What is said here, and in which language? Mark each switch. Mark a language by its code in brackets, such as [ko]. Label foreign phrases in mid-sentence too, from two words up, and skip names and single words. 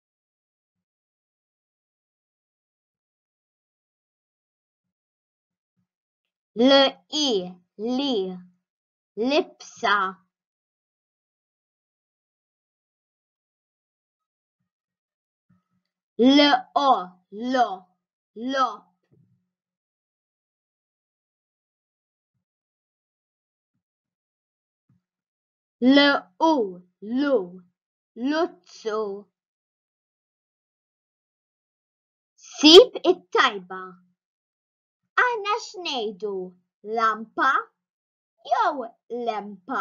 [mt] L, I, li, lipsa. L, O, lo, lop. L, U, lu, luzzu. Sib it-tajba. Aħna x'ngħidu lampa jew lempa?